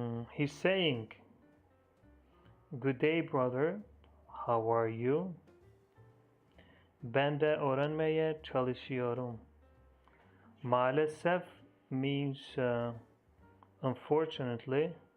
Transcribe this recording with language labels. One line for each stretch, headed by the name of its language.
English: He's saying, good day brother, how are you?
Turkish: Ben de öğrenmeye çalışıyorum.
English: Maalesef means unfortunately.